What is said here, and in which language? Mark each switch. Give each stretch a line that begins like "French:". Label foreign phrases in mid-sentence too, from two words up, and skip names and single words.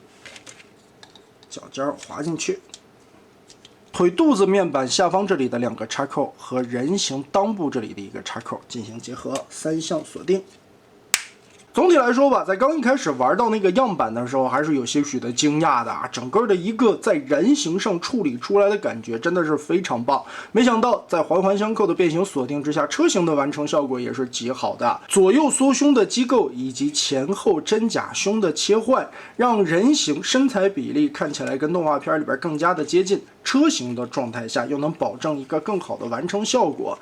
Chinese: 腳尖滑進去，腿肚子面板下方這裡的2個插扣和人形襠部這裡的1個插扣進行結合，3項鎖定。總體來說吧，在剛一開始玩到那個樣板的時候，還是有些許的驚訝的啊！整個的一個在人形上處理出來的感覺真的是非常棒。没想到在環環相扣的变形鎖定之下，車型的完成效果也是極好的。左右缩胸的机構以及前後真假胸的切换，讓人形身材比例看起来跟动畫片裡邊更加的接近。车型的狀態下又能保證一個更好的完成效果。